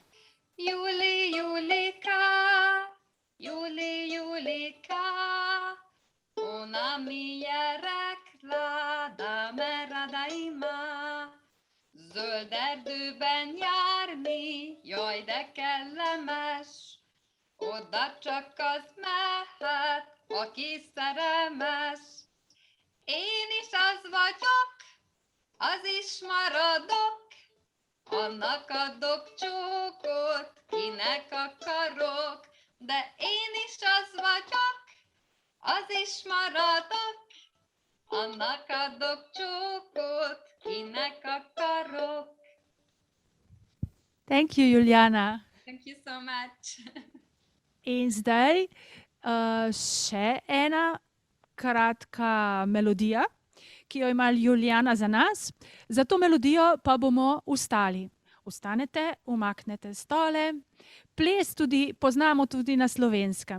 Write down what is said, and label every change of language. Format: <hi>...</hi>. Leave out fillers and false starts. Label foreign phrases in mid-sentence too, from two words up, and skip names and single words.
<sl>Julika, ona mi je rekla, da me rada ima.</sl> <hu>Zöld erdőben járni, jaj de kellemes, oda csak az mehet, aki szerelmes. Én is az vagyok, az is maradok, annak adok csókot, kinek akarok, de én is az vagyok, az is maradok, annak adok csókot, kinek akarok.</hu> <en>Thank you, Julijana. Thank you so much.</en> <sl>In zdaj še ena kratka melodija, ki jo ima Julijana za nas. Za to melodijo pa bomo vstali. Vstanete, umaknete stole. Ples poznamo tudi na Slovenskem.</sl>